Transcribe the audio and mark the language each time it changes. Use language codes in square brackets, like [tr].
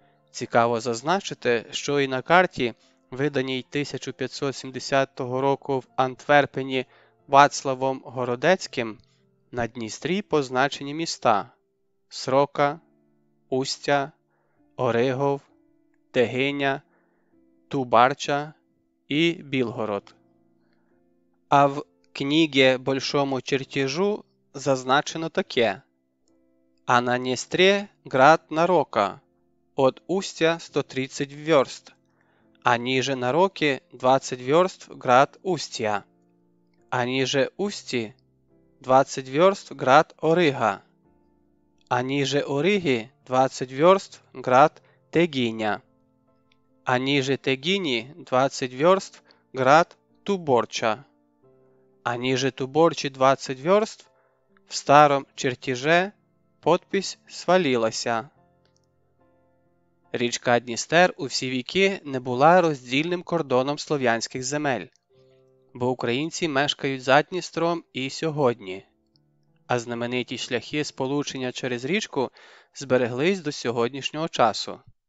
[uk] Цікаво зазначити, що і на карті, виданій 1570 року в Антверпені Вацлавом Городецьким, на Дністрі позначені міста Срока, Устя, Оригов, Тегиня, Тубарча і Білгород. А в книгі [ru] «Большому чертежу» [uk] зазначено таке: [ru] «А на Днестре град Нарока, от Устя 130 вёрст, а ниже Нароки 20 вёрст град Устья, а ниже Усти 20 вёрст град Орига, а ниже Ориги 20 вёрст град Тегиня, а ниже Тегини 20 вёрст град Туборча, а ниже Туборчи 20 вёрст в старом чертеже подпись свалилася». [uk] Річка Дністер у всі віки не була роздільним кордоном слов'янських земель, бо українці мешкають за Дністром і сьогодні, а знамениті шляхи сполучення через річку збереглись до сьогоднішнього часу.